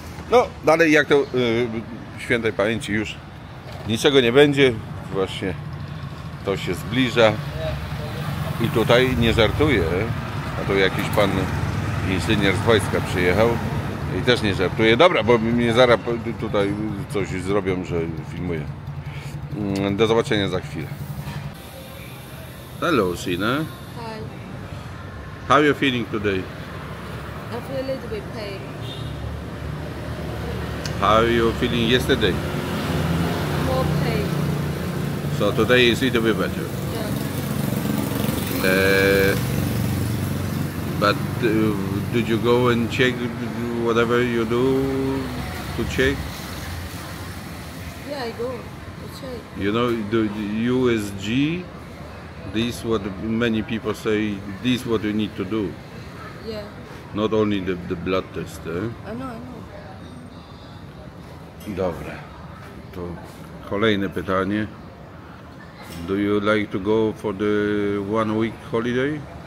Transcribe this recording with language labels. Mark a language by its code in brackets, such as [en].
[pl] No dalej jak to świętej pamięci już niczego nie będzie, właśnie to się zbliża i tutaj nie żartuję, a tu jakiś pan inżynier z wojska przyjechał i też nie żartuje. Dobra, bo mnie zaraz tutaj coś zrobią, że filmuję. Do zobaczenia za chwilę. [en] Hello, Sina. Hi. How are you feeling today? I feel a little bit pain. How are you feeling yesterday? More pain. So today is a little bit better. Yeah. But did you go and check whatever you do to check? Yeah, I go to check. You know, the USG, this what many people say, this what you need to do. Yeah. Not only the blood test. I know. [pl] Dobra, to kolejne pytanie. [en] Do you like to go for the 1 week holiday?